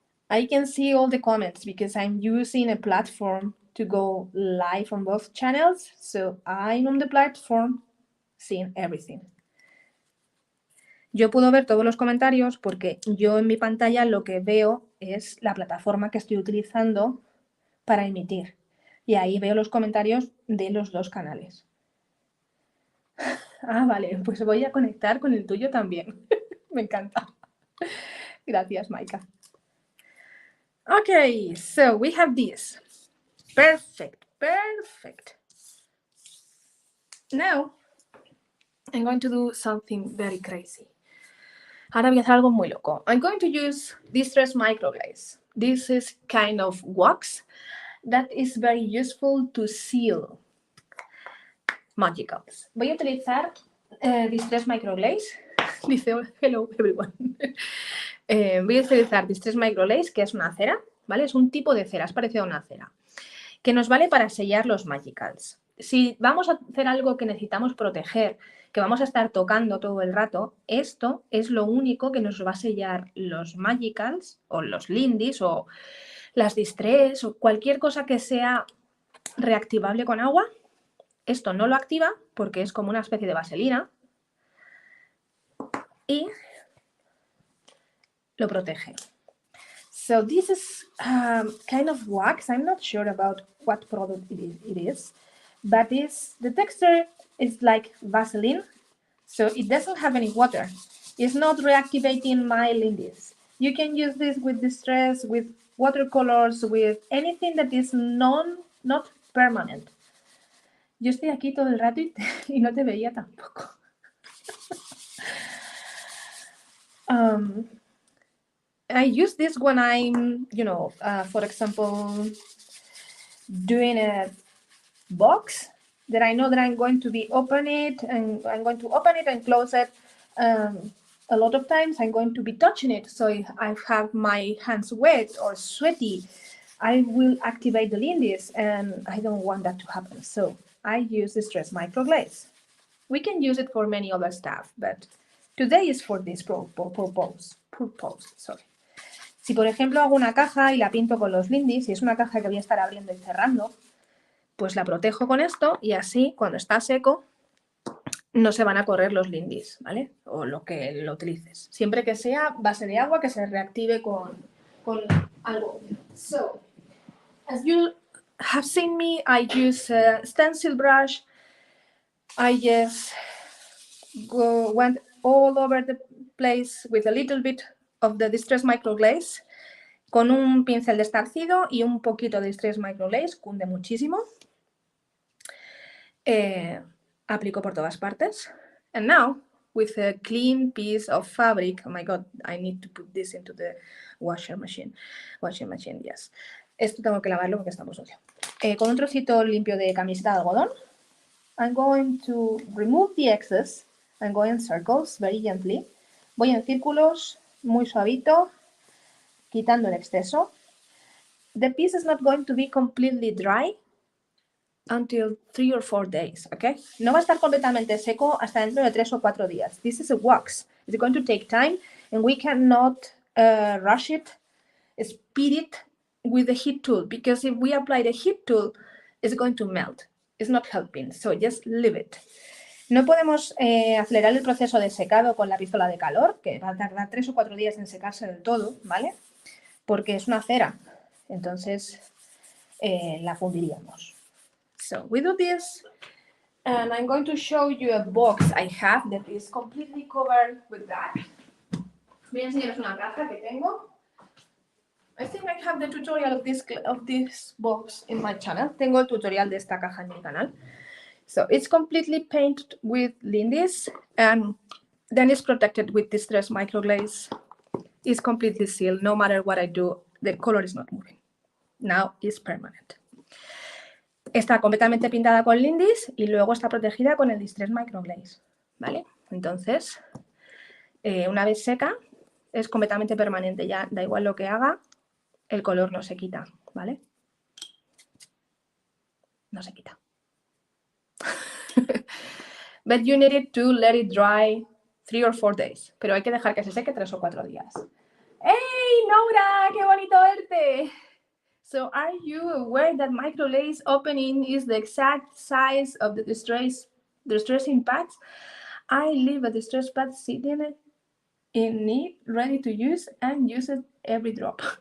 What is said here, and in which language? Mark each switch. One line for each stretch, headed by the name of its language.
English: I can see all the comments because I'm using a platform to go live on both channels. So I'm on the platform seeing everything.
Spanish: Yo puedo ver todos los comentarios porque yo en mi pantalla lo que veo es la plataforma que estoy utilizando para emitir. Y ahí veo los comentarios de los dos canales. Ah, vale, pues voy a conectar con el tuyo también. Me encanta. Gracias,
English: Maika. Okay, so we have this. Perfect, perfect. Now, I'm going to do something very crazy.
Spanish: Ahora voy a hacer algo muy loco.
English: I'm going to use Distress Microglaze. This is kind of wax that is very useful to seal magicals.
Spanish: Voy a utilizar Distress Microglaze. Dice,
English: hello everyone.
Spanish: Voy a utilizar Distress Micro Glaze, que es una cera, ¿vale? Es un tipo de cera, es parecido a una cera, que nos vale para sellar los magicals. Si vamos a hacer algo que necesitamos proteger, que vamos a estar tocando todo el rato, esto es lo único que nos va a sellar los magicals o los lindis o las distress o cualquier cosa que sea reactivable con agua. Esto no lo activa porque es como una especie de vaselina y lo protege.
English: So this is kind of wax. I'm not sure about what product it is, but the texture is like Vaseline, so it doesn't have any water. It's not reactivating my lindis. You can use this with distress, with watercolors, with anything that is not permanent.
Spanish: Yo estoy aquí todo el rato y no te veía tampoco.
English: I use this when I'm, for example, doing a box that I know that I'm going to be open it and I'm going to open it and close it. A lot of times I'm going to be touching it. So if I have my hands wet or sweaty, I will activate the lindis and I don't want that to happen. So I use Distress Micro Glaze. We can use it for many other stuff, but today is for this purpose. Sorry.
Spanish: Si por ejemplo hago una caja y la pinto con los lindis, y es una caja que voy a estar abriendo y cerrando, pues la protejo con esto y así cuando está seco no se van a correr los lindis, ¿vale? O lo que lo utilices. Siempre que sea base de agua que se reactive con algo.
English: So, as you have seen me, I use a stencil brush. I just went all over the place with a little bit of the Distress Micro Glaze,
Spanish: con un pincel de estarcido y un poquito de Distress Micro Glaze, cunde muchísimo. Aplico por todas partes.
English: And now, with a clean piece of fabric, oh my god, I need to put this into the washing machine, yes.
Spanish: Esto tengo que lavarlo porque está muy sucio. Con un trocito limpio de camiseta de algodón,
English: I'm going to remove the excess. I'm going in circles, very gently.
Spanish: Voy en círculos, muy suavito, quitando el exceso.
English: The piece is not going to be completely dry until 3 or 4 days, okay?
Spanish: No va a estar completamente seco hasta dentro de 3 o 4 días.
English: This is a wax. It's going to take time and we cannot rush it, speed it with the heat tool, because if we apply the heat tool, it's going to melt. It's not helping, so just leave it.
Spanish: No podemos acelerar el proceso de secado con la pistola de calor, que va a tardar 3 o 4 días en secarse del todo, ¿vale? Porque es una cera, entonces la fundiríamos.
English: So we do this, and I'm going to show you a box I have that is completely covered with that.
Spanish: Voy a enseñaros una caja que tengo.
English: I think I have the tutorial of this box in my channel.
Spanish: Tengo el tutorial de esta caja en mi canal.
English: So it's completely painted with lindis, and then it's protected with Distress Micro Glaze. It's completely sealed. No matter what I do, the color is not moving. Now it's permanent.
Spanish: Está completamente pintada con lindis y luego está protegida con el Distress Micro Glaze, ¿vale? Entonces, una vez seca, es completamente permanente. Ya da igual lo que haga, el color no se quita, ¿vale? No se quita.
English: But you need to let it dry 3 or 4 days.
Spanish: Pero hay que dejar que se seque 3 o 4 días. ¡Hey, Nora! ¡Qué bonito verte!
English: So are you aware that Micro Glaze opening is the exact size of the distressing pads? I leave a distress pad sitting in it, ready to use, and use it every drop.